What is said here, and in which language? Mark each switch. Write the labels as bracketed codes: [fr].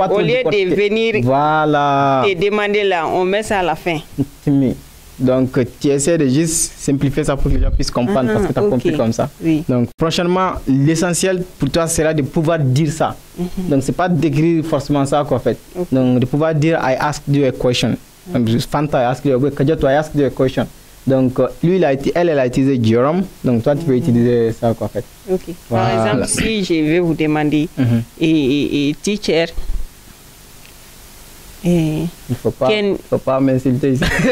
[fr] Au lieu de venir te demander là, on met ça à la fin. Donc, tu essaies de juste simplifier ça pour que les gens puissent comprendre parce que tu as compris comme ça. Donc, prochainement, l'essentiel pour toi sera de pouvoir dire ça. Donc, c'est pas d'écrire forcément ça qu'en fait. Donc, de pouvoir dire [en] I asked you a question. Fanta, I asked you a question. [fr] Donc, lui, elle a utilisé Jérôme. Donc, toi, tu peux utiliser ça qu'en fait. Ok. Par exemple, si je vais vous demander et teacher. Il ne faut pas m'insulter ici.